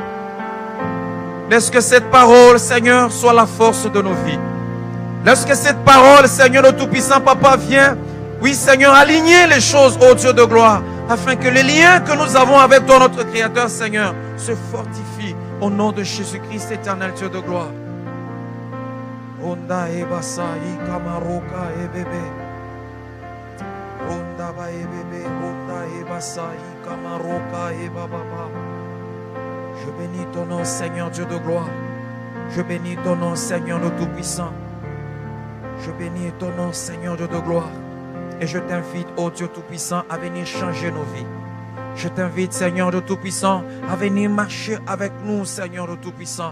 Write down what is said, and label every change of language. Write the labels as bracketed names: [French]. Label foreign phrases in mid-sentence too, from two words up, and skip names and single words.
[French] Laisse que cette parole, Seigneur, soit la force de nos vies. Laisse que cette parole, Seigneur, le Tout-Puissant, Papa, vienne, oui, Seigneur, aligner les choses, ô Dieu de gloire, afin que les liens que nous avons avec toi, notre Créateur, Seigneur, se fortifient au nom de Jésus-Christ, éternel Dieu de gloire. Ronda e basai kamaroka e bébé. Ronda ba e bébé, ronda e basai kamaroka e bababa. Je bénis ton nom, Seigneur Dieu de gloire. Je bénis ton nom, Seigneur le Tout-Puissant. Je bénis ton nom, Seigneur Dieu de gloire. Et je t'invite, ô Dieu Tout-Puissant, à venir changer nos vies. Je t'invite, Seigneur le Tout-Puissant, à venir marcher avec nous, Seigneur le Tout-Puissant.